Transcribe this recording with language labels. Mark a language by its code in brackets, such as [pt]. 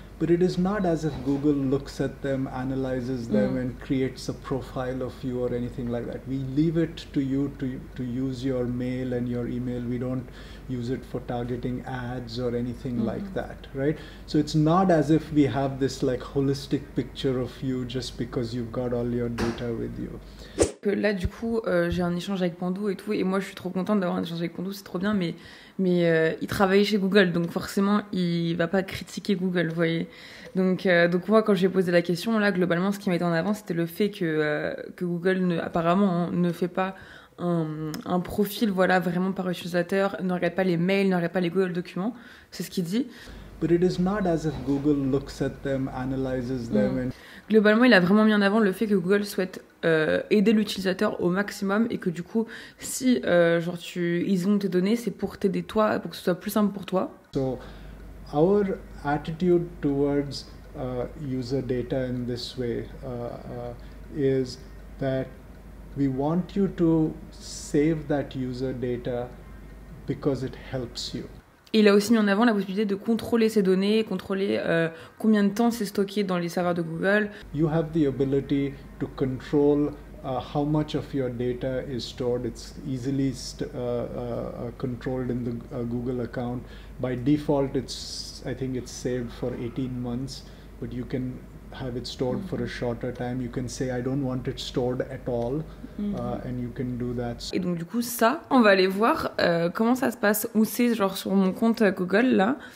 [en] But it is not as if Google looks at them, analyzes them, and creates a profile of you or anything like that. We leave it to you to use your mail and your email. We don't use it for targeting ads or anything like that, right? So it's not as if we have this like holistic picture of you just because you've got all your data with you. [fr] Là, du coup, j'ai un échange avec Pandou et tout, et moi, je suis trop contente d'avoir un échange avec Pandou, c'est trop bien, mais il travaillait chez Google, donc forcément, il va pas critiquer Google, vous voyez. Donc moi, quand j'ai posé la question, là, globalement, ce qui mettait en avant, c'était le fait que Google, apparemment, ne fait pas un profil voilà, vraiment par utilisateur, ne regarde pas les mails, ne regarde pas les Google Documents. C'est ce qu'il dit. [en] But it is not as if Google looks at them, analyzes them and... [fr] Globalement, il a vraiment mis en avant le fait que Google souhaite aider l'utilisateur au maximum et que du coup, si ils ont tes données, c'est pour t'aider toi, pour que ce soit plus simple pour toi. [en] So, our attitude towards user data in this way is that we want you to save that user data because it helps you. [fr] Et il a aussi mis en avant la possibilité de contrôler ces données, contrôler combien de temps c'est stocké dans les serveurs de Google. [en] You have the ability to control how much of your data is stored. It's easily controlled in the Google account. By default, I think it's saved for 18 months, but you can have it stored for a shorter time. You can say I don't want it stored at all, and you can do that. [fr] Et donc du coup ça, on va aller voir comment ça se passe, où c'est genre sur mon compte Google là.